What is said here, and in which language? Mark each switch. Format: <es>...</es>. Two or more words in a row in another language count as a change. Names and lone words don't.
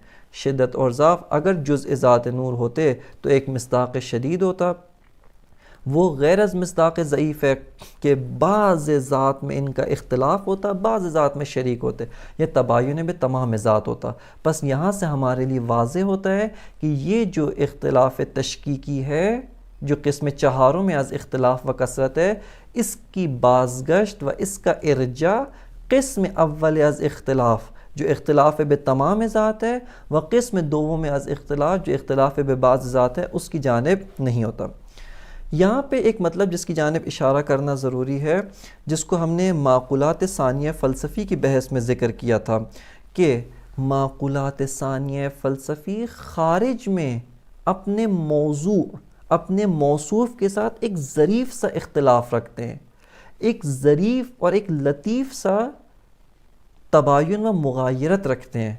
<ur>شدت اور ضعف اگر جز ذات نور ہوتے تو ایک مصداق شدید ہوتا، وہ غیر از مصداق ضعیف ہے کہ بعض ذات میں ان کا اختلاف ہوتا، بعض ذات میں شریک ہوتے، یہ تباین بے تمام ذات ہوتا. بس یہاں سے ہمارے لیے واضح ہوتا ہے کہ یہ جو اختلاف تشکیکی ہے، جو قسم چہاروں میں از اختلاف و کثرت ہے، اس کی بازگشت و اس کا ارجاع قسم اول از اختلاف جو اختلاف بے تمام ذات ہے، و قسم دوم از اختلاف جو اختلاف بے بعض ذات ہے، اس کی جانب نہیں ہوتا. یہاں پہ ایک مطلب جس کی جانب اشارہ کرنا ضروری ہے، جس کو ہم نے معقولات ثانیہ فلسفی کی بحث میں ذکر کیا تھا کہ معقولات ثانیہ فلسفی خارج میں اپنے موضوع، اپنے موصوف کے ساتھ ایک ظریف سا اختلاف رکھتے ہیں، ایک ظریف اور ایک لطیف سا تباین و مغایرت رکھتے ہیں.</ur>